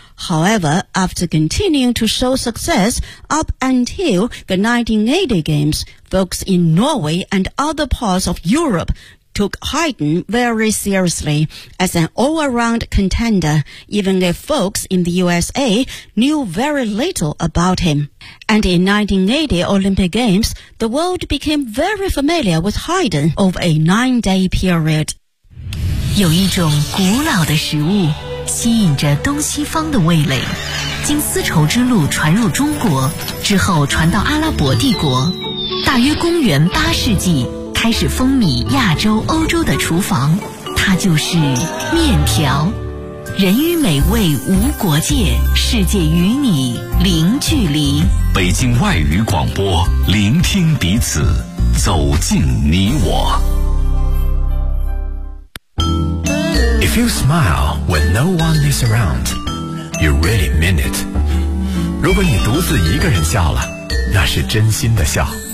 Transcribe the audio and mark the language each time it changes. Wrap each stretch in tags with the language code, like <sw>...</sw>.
<en>However, after continuing to show success up until the 1980 Games, folks in Norway and other parts of Europe took Haydn very seriously as an all-around contender, even if folks in the USA knew very little about him. And in 1980 Olympic Games, the world became very familiar with Haydn over a nine-day period.</en> <zh>有一种古老的食物吸引着东西方的味蕾，经丝绸之路传入中国，之后传到阿拉伯帝国。大约公元八世纪，开始风靡亚洲、欧洲的厨房，它就是面条。人与美味无国界，世界与你零距离。北京外语广播，聆听彼此，走进你我。</zh> <en>If you smile when no one is around, you really mean it.</en> <zh>如果你独自一个人笑了，那是真心的笑。</zh>